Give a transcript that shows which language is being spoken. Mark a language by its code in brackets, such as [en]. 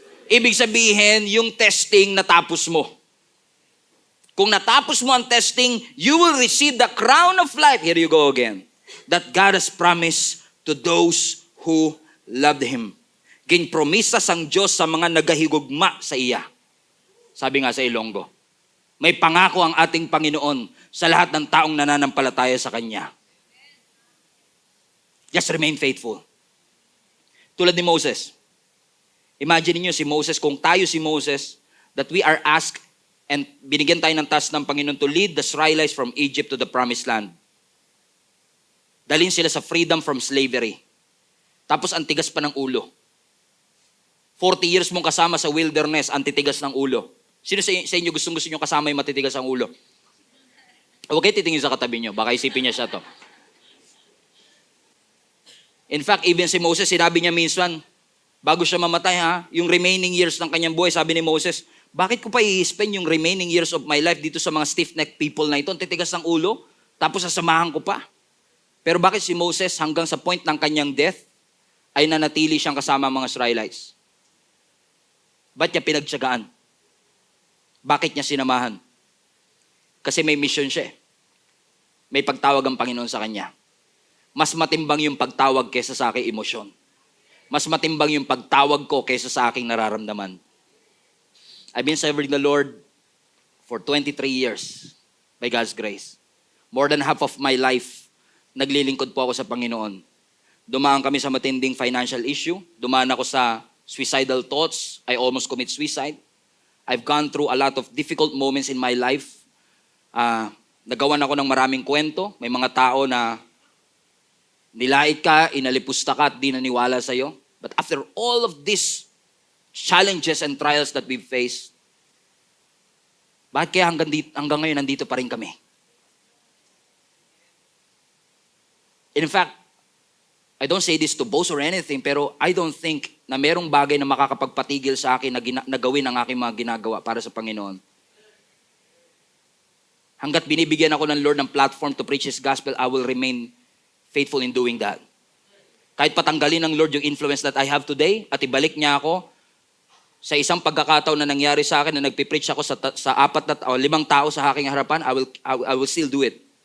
[tl] Ibig sabihin, yung testing natapos mo. Kung natapos mo ang testing, [en] you will receive the crown of life. Here you go again. That God has promised to those who loved Him. [hil] Ginpromisa sang Diyos sa mga nagahigugma sa iya. [tl] Sabi nga sa Ilonggo, may pangako ang ating Panginoon sa lahat ng taong nananampalataya sa Kanya. [en] Just remain faithful. [tl] Tulad ni Moses. [en] Imagine [tl] niyo si Moses, kung tayo si Moses, [en] that we are asked and [tl] binigyan tayo ng task ng Panginoon [en] to lead the Israelites from Egypt to the promised land. [tl] Dalhin sila sa freedom from slavery. Tapos ang tigas pa ng ulo. 40 years mong kasama sa wilderness, ang titigas ng ulo. Sino sa inyo gusto nyo kasama yung matitigas ang ulo? Huwag kayo titingin sa katabi nyo, baka isipin niya siya to. In fact, even si Moses, sinabi niya minsan, bago siya mamatay yung remaining years ng kanyang buhay, sabi ni Moses, bakit ko pa i-spend yung [en] remaining years of my life [tl] dito sa mga [en] stiff-necked people [tl] na ito? Ang titigas ng ulo, tapos sasamahan ko pa. Pero bakit si Moses hanggang sa point ng kanyang death ay nanatili siyang kasama ang mga Israelites? Ba't niya pinagtiyagaan? Bakit niya sinamahan? Kasi may mission siya. May pagtawag ang Panginoon sa kanya. Mas matimbang yung pagtawag kaysa sa aking emosyon. Mas matimbang yung pagtawag ko kaysa sa aking nararamdaman. [en] I've been serving the Lord for 23 years by God's grace. More than half of my life, [tl] naglilingkod po ako sa Panginoon. Dumaan kami sa matinding financial issue. Dumaan ako sa suicidal thoughts. [en] I almost commit suicide. I've gone through a lot of difficult moments in my life. [tl] Nagawan ako ng maraming kwento. May mga tao na nilait ka, inalipusta ka at di naniwala sa'yo. [en] But after all of these challenges and trials that we've faced, [tl] bakit kaya hanggang ngayon nandito pa rin kami? [en] In fact, I don't say this to boast or anything, [tl] pero [en] I don't think [tl] na merong bagay na makakapagpatigil sa akin na gawin ang aking mga ginagawa para sa Panginoon. Hanggat binibigyan ako ng Lord ng platform [en] to preach His gospel, I will remain faithful in doing that. [tl] Kahit patanggalin ng Lord yung influence [en] that I have today [tl] at ibalik niya ako sa isang pagkakataon na nangyari sa akin na nagpipreach ako sa 4 o 5 tao sa aking harapan, [en] I will still do it.